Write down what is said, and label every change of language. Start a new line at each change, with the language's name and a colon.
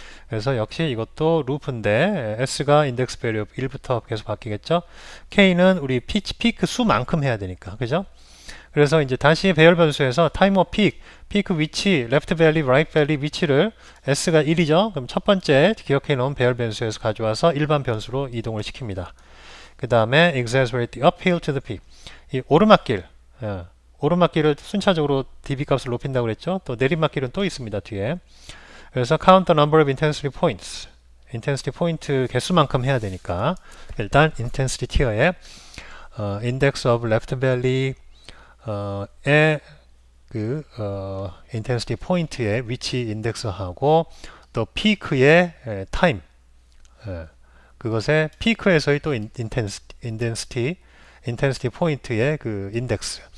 Korean: 그래서 역시 이것도 루프인데 s가 인덱스 밸류 1부터 계속 바뀌겠죠. k는 우리 피크 수만큼 해야 되니까 그죠? 그래서 이제 다시 배열 변수에서 time of peak, 피크 위치, left value, right value 위치를 s가 1이죠. 그럼 첫 번째 기억해 놓은 배열 변수에서 가져와서 일반 변수로 이동을 시킵니다.
English: 그 다음에 exaggerate the uphill to the peak.
Korean: 이 오르막길을 순차적으로 dB 값을 높인다고 그랬죠. 또 내리막길은 또 있습니다.
English: 뒤에. 그래서 count the number of intensity points.
Korean: intensity 포인트 개수만큼 해야 되니까 일단 intensity tier에 index of left valley 에 intensity 포인트의 위치 인덱스하고 또 peak의 time 그것의 peak에서의 또 intensity 포인트의 그 인덱스.